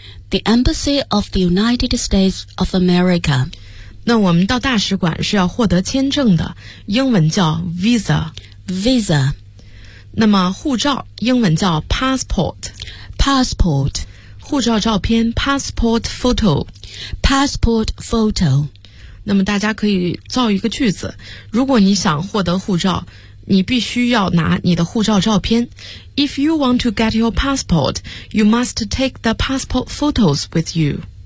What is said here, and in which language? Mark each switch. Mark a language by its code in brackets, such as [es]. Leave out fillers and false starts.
[en] The Embassy of the United States of America. [zh] 那我们到大使馆是要获得签证的，英文叫 Visa, [en] Visa. [zh] 那么护照英文叫 Passport, [en] Passport. [zh] 护照照片 [en] Passport Photo, Passport Photo. [zh] 那么大家可以造一个句子，如果你想获得护照，你必须要拿你的护照照片。 [en] If you want to get your passport, you must take the passport photos with you.